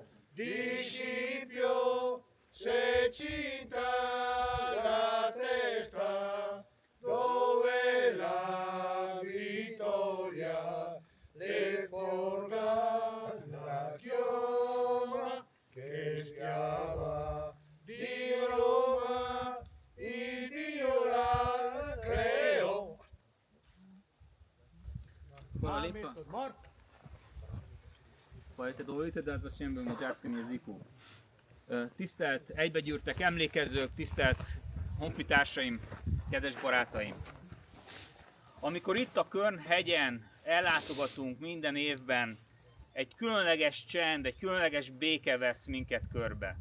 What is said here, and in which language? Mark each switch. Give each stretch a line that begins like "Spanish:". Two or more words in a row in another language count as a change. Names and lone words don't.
Italian: di Scipio se cinta la testa, dove la vittoria le porga la chioma che schiava di Roma, il Dio la creò.
Slovenian: Hvala lepa. Pa te dovolite, da začnem v madžarskem jeziku.
Hungarian: Tisztelt egybegyűrtek emlékezők, tisztelt honfitársaim, kedves barátaim! Amikor itt a Körn-hegyen ellátogatunk minden évben, egy különleges csend, egy különleges béke vesz minket körbe.